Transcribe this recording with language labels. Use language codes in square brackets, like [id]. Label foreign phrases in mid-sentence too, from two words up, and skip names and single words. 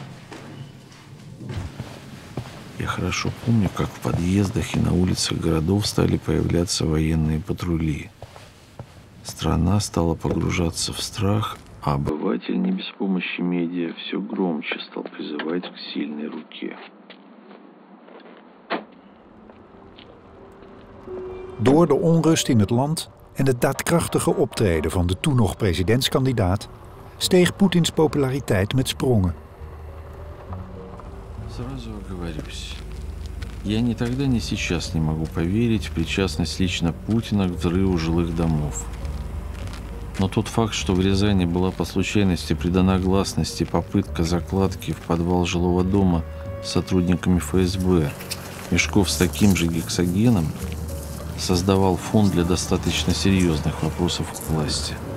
[ru] Я хорошо помню, как в подъездах и на улицах городов стали появляться военные патрули. Страна стала погружаться в страх, а обыватель не без помощи медиа все громче стал призывать к сильной руке. [nl] Door de onrust in het land en het daadkrachtige optreden van de toen nog presidentskandidaat steeg Poetins populariteit met sprongen. [ru] Сразу оговорюсь. Я ни тогда, ни сейчас не могу поверить в причастность лично Путина к взрыву жилых домов. Но тот факт, что в Рязани была по случайности придана гласности попытка закладки в подвал жилого дома сотрудниками ФСБ мешков с таким же гексогеном, создавал фон для достаточно серьезных вопросов к власти.